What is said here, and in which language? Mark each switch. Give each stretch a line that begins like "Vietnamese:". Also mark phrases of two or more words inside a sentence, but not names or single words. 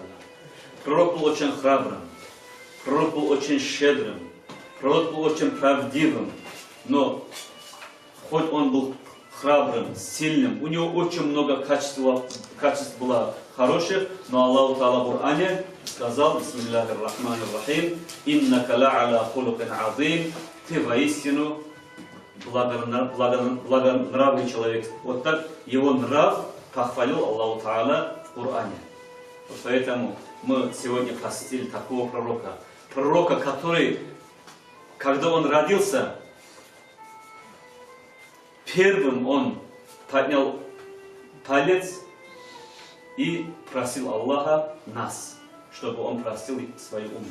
Russian: Пророк был очень храбрым, пророк был очень щедрым, пророк был очень правдивым, но хоть он был храбрым, сильным, у него очень много качеств было хороших, но
Arabic: الله تعالى
Russian: в Коране сказал:
Arabic: بسم الله الرحمن الرحيم، إنك لعلى خلق عظيم,
Russian: ты воистину благонравный человек. Вот так его нрав похвалил
Arabic: الله تعالى
Russian: в Коране. Вот поэтому мы сегодня посетили такого пророка, который, когда он родился, первым он поднял палец и просил Аллаха нас, чтобы он простил свою уму.